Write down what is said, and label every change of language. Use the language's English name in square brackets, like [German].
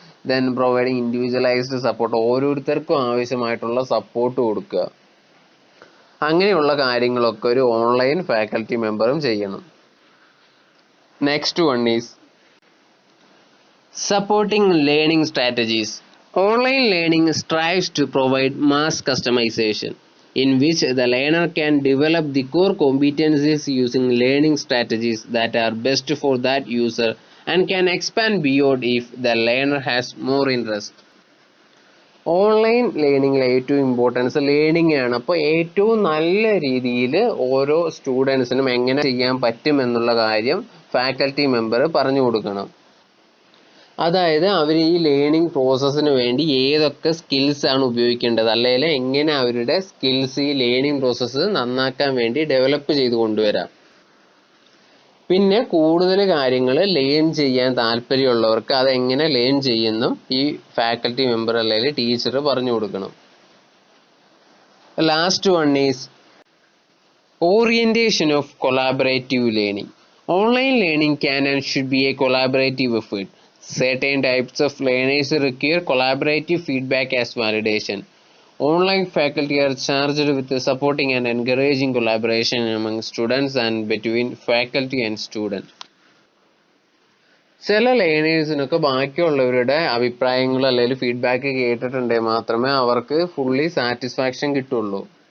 [English] then providing individualised support, [Malayalam] ഓരോരുത്തർക്കും ആവശ്യമായിട്ടുള്ള support കൊടുക്കുക. അങ്ങനെയുള്ള കാര്യങ്ങളൊക്കെ ഒരു ഓൺലൈൻ ഫാക്കൽറ്റി മെമ്പറും ചെയ്യണം. [English] Next one is supporting learning strategies. Online learning strives to provide mass customization, in which the learner can develop the core competencies using learning strategies that are best for that user and can expand beyond if the learner has more interest. [Malayalam] Online ലേണിങ്ങിലെ ഏറ്റവും importance learning ആണ്. അപ്പോൾ ഏറ്റവും നല്ല രീതിയിൽ ഓരോ സ്റ്റുഡൻസിനും എങ്ങനെ ചെയ്യാൻ പറ്റും എന്നുള്ള കാര്യം ഫാക്കൽറ്റി മെമ്പർ പറഞ്ഞു കൊടുക്കണം. അതായത് അവർ ഈ ലേണിംഗ് പ്രോസസ്സിന് വേണ്ടി ഏതൊക്കെ സ്കിൽസ് ആണ് ഉപയോഗിക്കേണ്ടത്, അല്ലെങ്കിൽ എങ്ങനെ അവരുടെ സ്കിൽസ് ഈ ലേണിംഗ് പ്രോസസ്സ് നന്നാക്കാൻ വേണ്ടി ഡെവലപ്പ് ചെയ്ത് കൊണ്ടുവരാം. പിന്നെ കൂടുതൽ കാര്യങ്ങൾ ലേൺ ചെയ്യാൻ താല്പര്യമുള്ളവർക്ക് അതെങ്ങനെ ലേൺ ചെയ്യുന്നും ഈ ഫാക്കൽറ്റി മെമ്പർ അല്ലെങ്കിൽ ടീച്ചർ പറഞ്ഞു കൊടുക്കണം. [English] Last one is orientation of collaborative learning. Online learning can and should be a collaborative effort. Certain types of learners require collaborative feedback as validation. Online faculty are charged with supporting and encouraging collaboration among students and between faculty and student. [Malayalam] ചില ലേണേഴ്സിനൊക്കെ ബാക്കിയുള്ളവരുടെ അഭിപ്രായങ്ങൾ അല്ലെങ്കിൽ feedback കേട്ടിട്ടുണ്ടെങ്കിൽ മാത്രമേ അവർക്ക് fully satisfaction കിട്ടുള്ളൂ.